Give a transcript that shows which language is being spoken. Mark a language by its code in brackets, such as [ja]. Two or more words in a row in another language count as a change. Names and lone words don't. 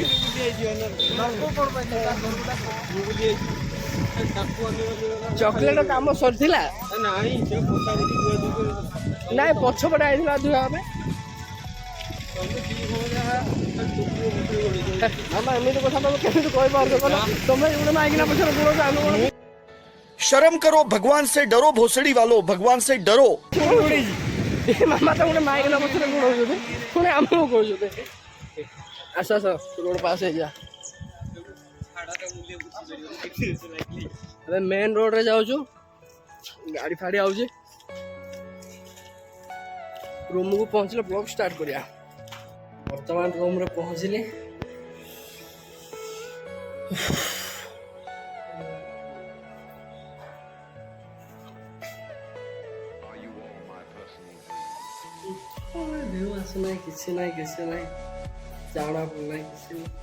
[or] ଚକଲେଟ କାମ ସରିଥିଲା ନାଇଁ ପଛପଟେ ଆଇଥିଲା ଧୁଆ ପାଇଁ ମାମା ଏମିତି କଥା ତମେ କେମିତି କହିପାରୁଛ କହିଲ ତମେ ଗୋଟେ ମାଇକିନା ପଛରେ ଗୁଣ ଆମେ [hi] शर्म करो भगवान से डरो भोसड़ी वालों भगवान से डरो [or] ମାମା ତ ଗୋଟେ ମାଇକିନା ପଛରେ ଗୁଣଉଛନ୍ତି ପୁଣି ଆମକୁ କହୁଛନ୍ତି ଆସ ରୋଡ ପାସ୍ ହେଇଯା ଏବେ ମେନ୍ ରୋଡରେ ଯାଉଛୁ ଗାଡି ଫାଡି ଆଉଛି ରୁମକୁ ପହଞ୍ଚିଲେ ବ୍ଲଗ ଷ୍ଟାର୍ଟ କରିବା ବର୍ତ୍ତମାନ ରୁମରେ ପହଞ୍ଚିଲି ଭିଉ ଆସୁନାହିଁ କିଛି ନାହିଁ ଜାଣା ପଡୁନାହିଁ କିଛି